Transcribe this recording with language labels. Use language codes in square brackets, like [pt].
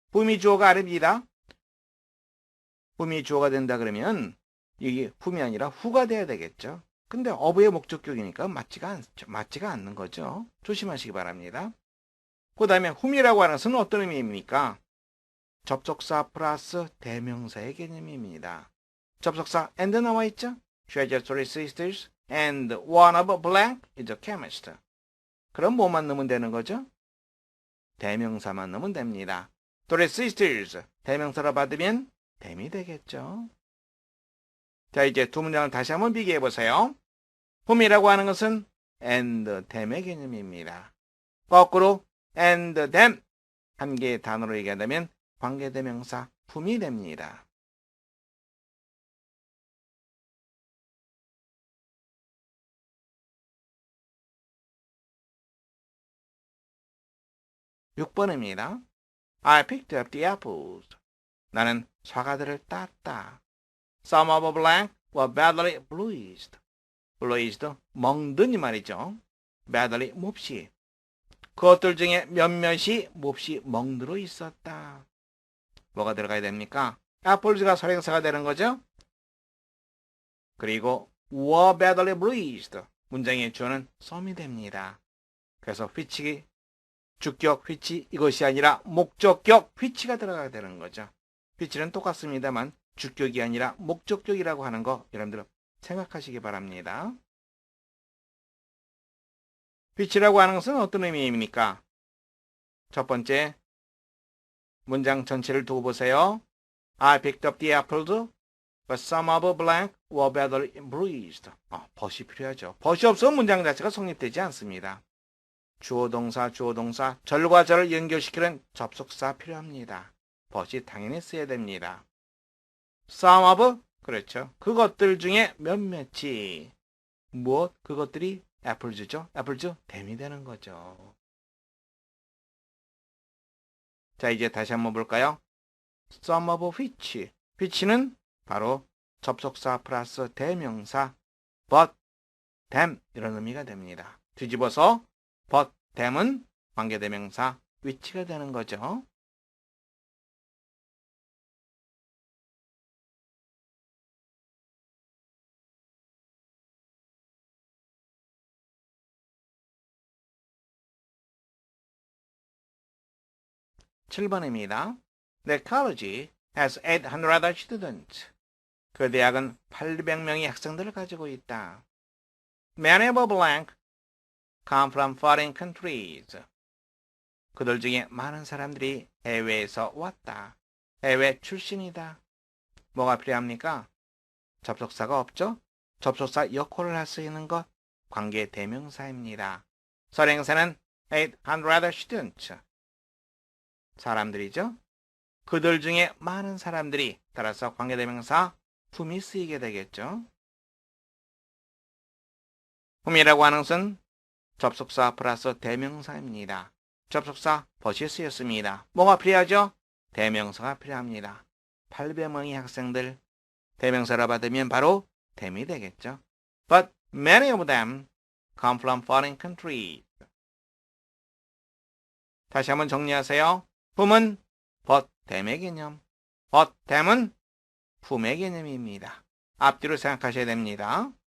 [ko] whom이 주어가 아닙니다. whom이 주어가 된다 그러면 이게 whom이 아니라 who가 돼야 되겠죠. 근데 of의 목적격이니까 맞지가 않는 거죠. 조심하시기 바랍니다. 그 다음에 whom이라고 하는 것은 어떤 의미입니까? 접속사 플러스 대명사의 개념입니다. 접속사 and 나와 있죠? [en] She has three sisters and one of blank is a chemist. [ko] 그럼 뭐만 넣으면 되는 거죠? 대명사만 넣으면 됩니다. three sisters 대명사로 받으면 them이 되겠죠. 자, 이제 두 문장을 다시 한번 비교해 보세요. whom이라고 하는 것은 and them의 개념입니다. 거꾸로 and them 한 개의 단어로 얘기한다면 관계대명사 whom이 됩니다. (6번입니다) [en] I picked up the apples. [ko] 나는 사과들을 땄다. [en] Some of blank were badly bruised. [ko] bruised, 멍든 이 말이죠. badly, 몹시. 그것들 중에 몇몇이 몹시 멍들어 있었다. 뭐가 들어가야 됩니까? apples가 선행사가 되는 거죠. 그리고 [en] were badly bruised. [ko] 문장의 주어는 some이 됩니다. 그래서 which이 주격 which 이것이 아니라 목적격 which가 들어가야 되는 거죠. which는 똑같습니다만 주격이 아니라 목적격이라고 하는 거 여러분들 생각하시기 바랍니다. which라고 하는 것은 어떤 의미입니까? 첫 번째 문장 전체를 두고 보세요. [en] I picked up the apples, but some of blank were badly bruised. [ko] but이 필요하죠. but이 없으면 문장 자체가 성립되지 않습니다. 주어 동사, 절과 절을 연결시키는 접속사 필요합니다. but이 당연히 써야 됩니다. [en] some of, [ko] 그렇죠. 그것들 중에 몇몇이, 무엇? 그것들이 apples죠. apples죠. them이 되는 거죠. 자, 이제 다시 한번 볼까요? [en] some of which. [ko] which는 바로 접속사 플러스 대명사 but, them 이런 의미가 됩니다. 뒤집어서 but, them은 관계대명사 which가 되는 거죠. (7번입니다) [en] The college has 800 students. [ko] 그 대학은 800명의 학생들을 가지고 있다. [en] Many of blank come from foreign countries. [ko] 그들 중에 많은 사람들이 해외에서 왔다. 해외 출신이다. 뭐가 필요합니까? 접속사가 없죠? 접속사 역할을 할 수 있는 것, 관계 대명사입니다. 설행사는 800 students. 사람들이죠. 그들 중에 많은 사람들이, 따라서 관계 대명사 whom이 쓰이게 되겠죠. whom이라고 하는 것은 접속사 플러스 대명사입니다. 접속사 벗이 쓰였습니다. 뭐가 필요하죠? 대명사가 필요합니다. 800명의 학생들, 대명사로 받으면 바로 them이 되겠죠. [en] But many of them come from foreign countries. [ko] 다시 한번 정리하세요. whom은 but them의 개념, but them은 whom의 개념입니다. 앞뒤로 생각하셔야 됩니다.